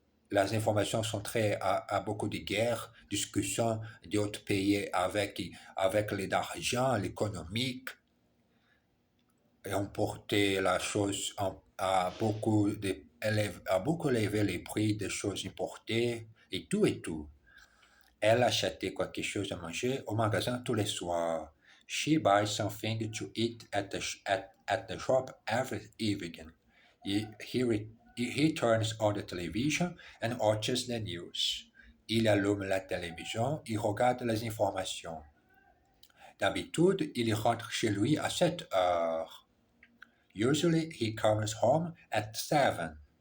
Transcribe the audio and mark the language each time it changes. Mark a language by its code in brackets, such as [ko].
[fr] Les informations sont très à beaucoup de guerres, discussions d'autres pays avec l'argent, l'économique, et emporter la chose à beaucoup élever les prix des choses importées et tout et tout. Elle achetait quelque chose à manger au magasin tous les soirs. [en] She buys something to eat at the shop every evening. He turns on the television and watches the news. [fr] Il allume la télévision et regarde les informations. D'habitude, il rentre chez lui à 7 heures. [en] Usually he comes home at 7.